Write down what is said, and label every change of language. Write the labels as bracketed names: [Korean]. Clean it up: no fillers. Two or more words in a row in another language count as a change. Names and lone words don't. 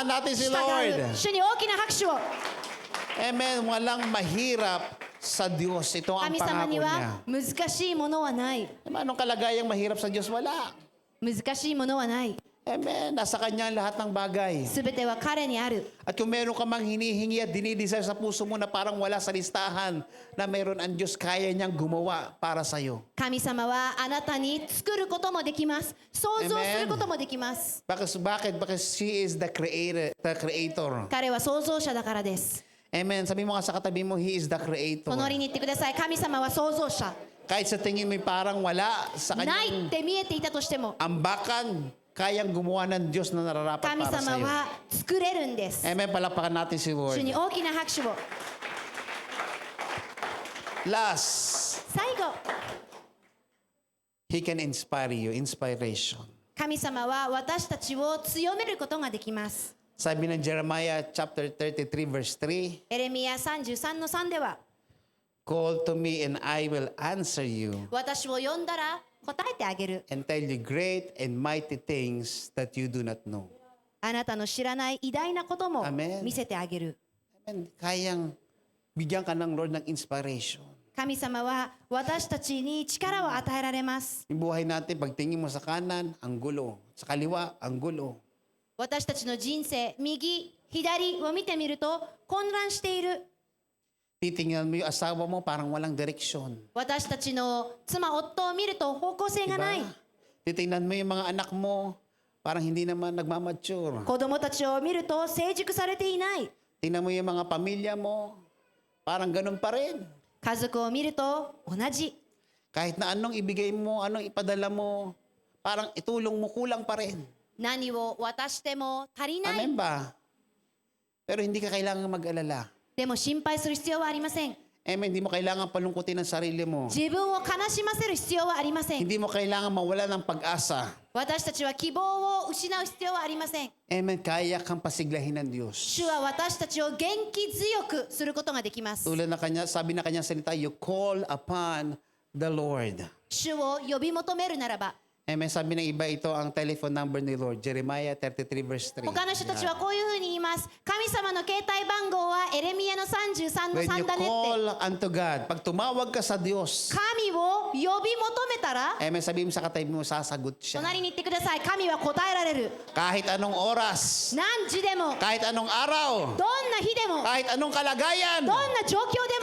[Japanese] を [Filipino] natin si [Japanese] 従 [Filipino] Lord. [Japanese] う。主に大きな拍手を。 [Filipino] Amen. Walang mahirap sa Diyos. Ito ang [Japanese] 神様 [Filipino] pangako [Japanese] に [Filipino] niya. [Japanese] は難しいものはない。 [Filipino] Anong kalagayang mahirap sa Diyos? Wala. [Japanese] 難しいものはない。 [Filipino] Amen. Nasa Kanya ang lahat ng bagay. [Japanese] すべては彼にある。 [Filipino] At kung meron ka mang hinihingi at dinidesire sa puso mo na parang wala sa listahan na meron ang Diyos, kaya niyang gumawa para sa'yo. [Japanese] 神様はあなたに作ることもできます。想像することもできます。 [Filipino] Bakit? [English] Because He is the creator. [Japanese] 彼は創造者だからです。 [Filipino] Amen. Sabi mo nga sa katabi mo, [English] He is the creator. [Japanese] 隣に言ってください。神様は創造者。 [Filipino] Kahit sa tingin mo parang wala sa [Japanese] ないっ [Filipino] kanyang [Japanese] て見えていたとしても、 [Filipino] ambakan, kayang gumawa ng Diyos na nararapat [Japanese] 神 [Filipino] para [Japanese] 様 [Filipino] sa'yo. [Japanese] は作れるんです。 [Filipino] Amen. Palakpakan natin si [Japanese] 主 [Filipino] Lord. [Japanese] に大きな拍手を。 [English] Last, [Japanese] 最後、 [English] He can inspire you. Inspiration. [Japanese] 神様は私たちを強めることができます。 [Filipino] Sabi ng Jeremiah chapter 33 verse 3, [Japanese] エレミヤ33の3では、 [English] Call to me and I will answer you [Japanese] 私を呼んだら答えてあげる。 [English] and tell you great and mighty things that you do not know. [Japanese] あなたの知らない偉大なことも [Filipino] Amen. [Japanese] 見せてあげる。 [Filipino] Amen. Kayang bigyan ka ng Lord ng inspiration. [Japanese] 神様は私たちに力を与えられます。 [Filipino] Yung buhay natin, pagtingin mo sa kanan, ang gulo. Sa kaliwa, ang gulo. [Japanese] 私たちの人生、右、左を見てみると混乱している。 [Filipino] Titingnan mo yung asawa mo, parang walang direksyon. [Japanese] 私たちの妻、夫を見ると方向性がない。 [Filipino] Titingnan mo yung mga anak mo, parang hindi naman nagmamature. [Japanese] 子供たちを見ると成熟されていない。 [Filipino] Tingnan mo yung mga pamilya mo, parang ganun pa rin. [Japanese] 家族を見ると同じ。 [Filipino] Kahit na anong ibigay mo, anong ipadala mo, parang itulong mo, kulang pa rin. [Japanese] 何を渡しても足りない。 [Filipino] Amen ba? Pero hindi ka kailangan mag-alala. [Japanese] でも心配する必要はありません。 [Filipino] Amen, hindi mo kailangan palungkutin ang sarili mo. [Japanese] 自分を悲しませる必要はありません。 [Filipino] Hindi mo kailangan mawala ng pag-asa. [Japanese] 私たちは希望を失う必要はありません。 [Filipino] Amen, kaya kang pasiglahin ng Diyos. [Japanese] 主は私たちを元気強くすることができます。 [Filipino] Tulad na kanya, sabi na kanyang salita, [English] you call upon the Lord. [Japanese] 主を呼び求めるならば、 [Filipino] Amen, sabi ng iba, ito ang telephone number ni Lord. [English] Jeremiah 33 verse 3. [Japanese] 他の人たちはこういうふうに言います。神様の携帯番号はエレミヤの33の [English] When you [Japanese] 3だねって。 [English] call unto God, [Filipino] pag tumawag ka sa Diyos, [Japanese] 神を呼び求めたら、 [Filipino] Amen, sabi mo sa katabi mo, sasagot siya. [Japanese] 隣に言ってください。神は答えられる。 [Filipino] Kahit anong oras, [Japanese] 何時でも、 [Filipino] kahit anong araw, [Japanese] どんな日でも、 [Filipino] kahit anong kalagayan, [Japanese] どんな状況でも、